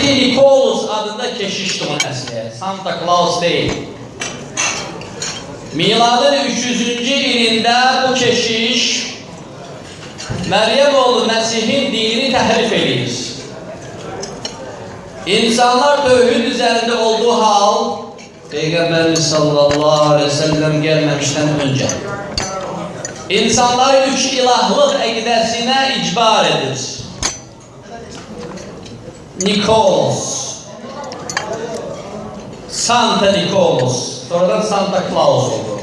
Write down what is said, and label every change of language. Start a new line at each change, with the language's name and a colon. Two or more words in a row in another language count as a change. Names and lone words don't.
Azerbaijani: Nicholas adında keşişdi bunun əsliyə. Santa Claus deyil. Miladın 300-cü ilində bu keşiş Meryem oğlu Mesih'in dinini təhrif edir.
Turkish: İnsanlar tövhid üzerinde olduğu hal Peygamberimiz
Arabic: صلى الله عليه وسلم
Turkish: gelmemişten önce insanları üç ilahlık ekidesine icbar edir.
Azerbaijani: Nicholas, Santa Nicholas, sonradan Santa Claus oldu.